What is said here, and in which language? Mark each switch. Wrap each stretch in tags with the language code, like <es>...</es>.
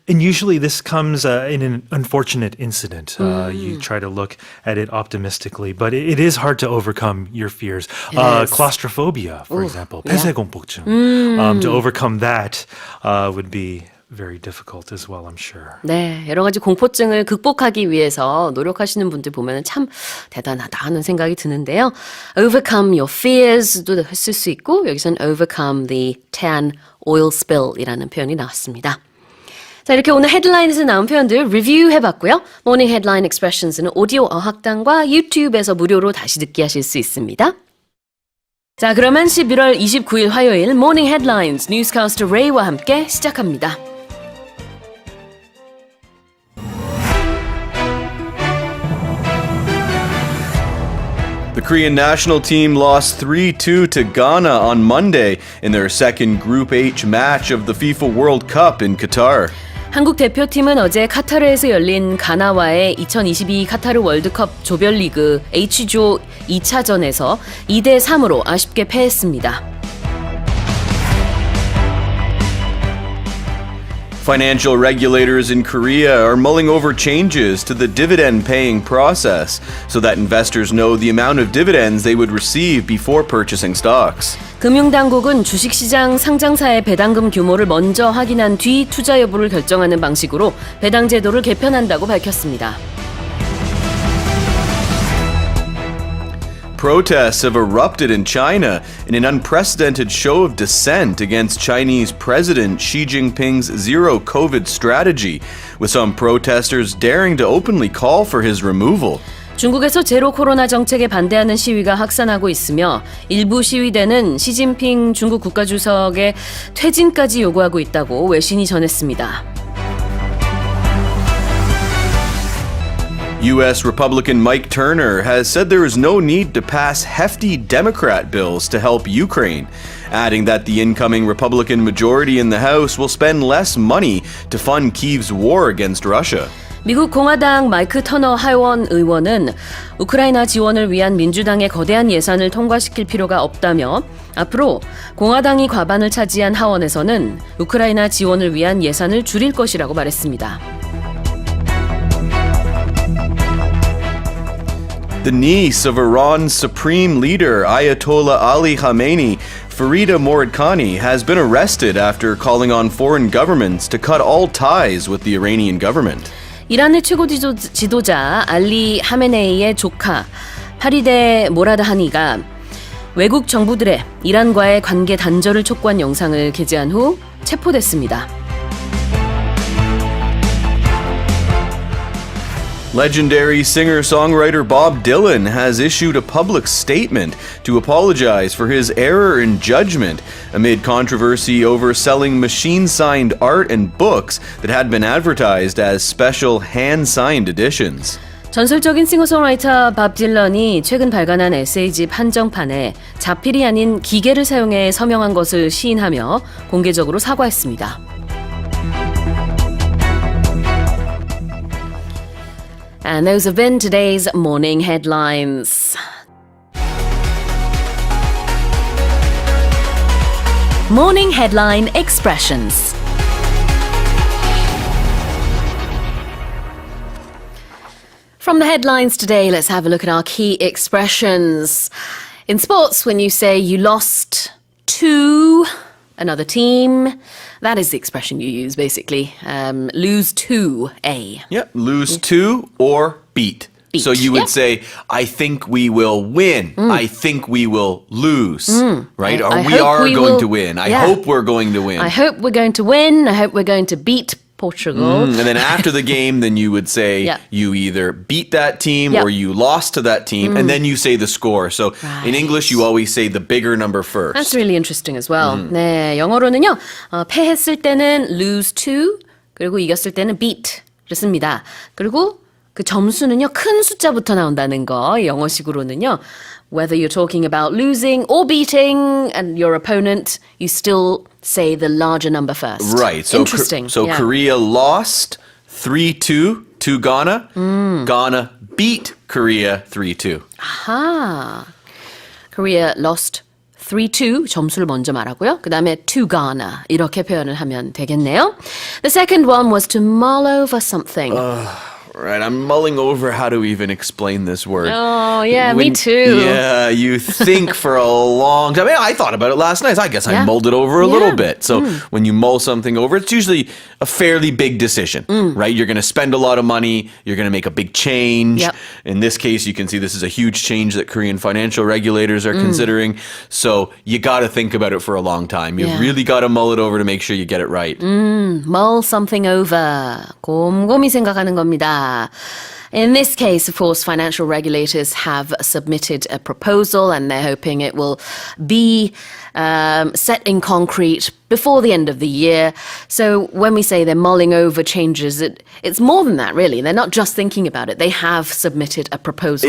<en>And usually this comes in an unfortunate incident. You try to look at it optimistically, but it is hard to overcome your fears. Claustrophobia, for example, 폐쇄공포증. To overcome that would be very difficult as well, I'm sure.</en> <ko>네, 여러 가지 공포증을 극복하기 위해서 노력하시는 분들 보면 참 대단하다 하는 생각이 드는데요.</ko> <en>Overcome your fears</en> <ko>도 쓸 수 있고 여기서는</ko> <en>overcome the Taean oil spill</en> <ko>이라는 표현이 나왔습니다. 자, 이렇게 오늘 헤드라인에서 나온 표현들 리뷰해봤고요. 모닝 헤드라인 익스프레션스는 오디오 어학당과 유튜브에서 무료로 다시 듣기 하실 수 있습니다. 자, 그러면 11월 29일 화요일 모닝 헤드라인스 뉴스캐스터 레이와 함께 시작합니다.</ko> <en>The Korean national team lost 3-2 to Ghana on Monday in their second Group H match of the FIFA World Cup in Qatar.</en> <ko>한국 대표팀은 어제 카타르에서 열린 가나와의 2022 카타르 월드컵 조별리그 H조 2차전에서 2대3으로 아쉽게 패했습니다.</ko> <en>Financial regulators in Korea are mulling over changes to the dividend-paying process so that investors know the amount of dividends they would receive before purchasing stocks.</en> <ko>금융당국은 주식시장 상장사의 배당금 규모를 먼저 확인한 뒤 투자 여부를 결정하는 방식으로 배당 제도를 개편한다고 밝혔습니다.</ko> <en>Protests have erupted in China in an unprecedented show of dissent against Chinese President Xi Jinping's zero-COVID strategy, with some protesters daring to openly call for his removal.</en> <ko>중국에서 제로 코로나 정책에 반대하는 시위가 확산하고 있으며 일부 시위대는 시진핑 중국 국가주석의 퇴진까지 요구하고 있다고 외신이 전했습니다.</ko> <en>U.S. Republican Mike Turner has said there is no need to pass hefty Democrat bills to help Ukraine, adding that the incoming Republican majority in the House will spend less money to fund Kyiv's war against Russia.</en> <ko>미국 공화당 마이크 터너 하원 의원은 우크라이나 지원을 위한 민주당의 거대한 예산을 통과시킬 필요가 없다며 앞으로 공화당이 과반을 차지한 하원에서는 우크라이나 지원을 위한 예산을 줄일 것이라고 말했습니다.</ko> <en>The niece of Iran's supreme leader, Ayatollah Ali Khamenei, Farida Moradkhani, has been arrested after calling on foreign governments to cut all ties with the Iranian government.</en> <ko>이란의 최고 지도자 알리 하메네이의 조카 파리데 모라드하니가 외국 정부들의 이란과의 관계 단절을 촉구한 영상을 게재한 후 체포됐습니다.</ko> <en>Legendary singer-songwriter Bob Dylan has issued a public statement to apologize for his error in judgment amid controversy over selling machine-signed art and books that had been advertised as special hand-signed editions.</en> <ko>전설적인 싱어송라이터 밥 딜런이 최근 발간한 에세이집 한정판에 자필이 아닌 기계를 사용해 서명한 것을 시인하며 공개적으로 사과했습니다.</ko> <en>And those have been today's morning headlines. Morning headline expressions. From the headlines today, let's have a look at our key expressions. In sports, when you say you lost to another team, that is the expression you use, basically. Lose to a. Yeah, lose to or beat. So you would say, I think we will win. I think we will lose. Right? Or we are going to win. I hope we're going to win. I hope we're going to win. I hope we're going to beat Portugal. And then after the game, then you would say you either beat that team or you lost to that team, and then you say the score. So in English, you always say the bigger number first. That's really interesting as well.</en> <ko>네, 영어로는요. 패했을 때는 lose to, 그리고 이겼을 때는 beat. 그렇습니다. 그리고 그 점수는요. 큰 숫자부터 나온다는 거. 영어식으로는요.</ko> <en>Whether you're talking about losing or beating and your opponent, you still say the larger number first. Right. So interesting. So Korea lost 3-2 to Ghana. Ghana beat Korea 3-2. Aha. Korea lost 3-2</en> <ko>점수를 먼저 말하고요. 그 다음에</ko> <en>to Ghana</en> <ko>이렇게 표현을 하면 되겠네요.</ko> <en>The second one was to mull over something. Right, I'm mulling over how to even explain this word. Oh, yeah, me too. Yeah, you think for a long time. I thought about it last night. I guess I mulled it over a little bit. So when you mull something over, it's usually a fairly big decision, right? You're going to spend a lot of money. You're going to make a big change. Yep. In this case, you can see this is a huge change that Korean financial regulators are considering. So you got to think about it for a long time. You really got to mull it over to make sure you get it right. Mull something over.</en> <ko>곰곰이 생각하는 겁니다.</ko> <en>In this case, of course, financial regulators have submitted a proposal and they're hoping it will be set in concrete before the end of the year. So when we say they're mulling over changes, it's more than that, really. They're not just thinking about it. They have submitted a proposal</en>